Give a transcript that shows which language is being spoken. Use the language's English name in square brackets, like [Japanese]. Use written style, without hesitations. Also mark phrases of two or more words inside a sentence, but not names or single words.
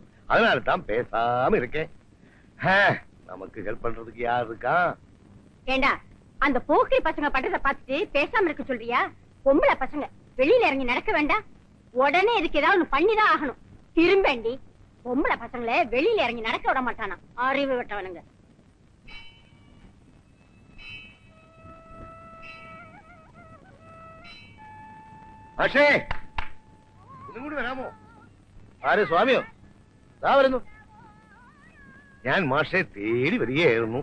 [Tamil] அதனால தான் பேசாம இருக்கேன். நமக்கு ஹெல்ப் பண்றதுக்கு யார் இருக்கா? ஏண்டா, அந்த போக்கிரி பசங்க பண்றத பார்த்துட்டு பேசாம இருக்க சொல்றியா? பொம்பளை பசங்க வெளியில இறங்கி நடக்க வேண்டாம், உடனே இதுக்கு ஏதாவது ஒண்ணு பண்ணிதான் ஆகணும். திரும்பேண்டி, பொம்பளை பசங்களை வெளியில இறங்கி நடக்க விட மாட்டானா? அறிவு விட்டவனுங்க. [Malayalam] പക്ഷേ ഇതും കൂടി വരാമോ? ആര്? സ്വാമിയോ? ദാ വരുന്നു. ഞാൻ മാഷെ തേടി വരികയായിരുന്നു.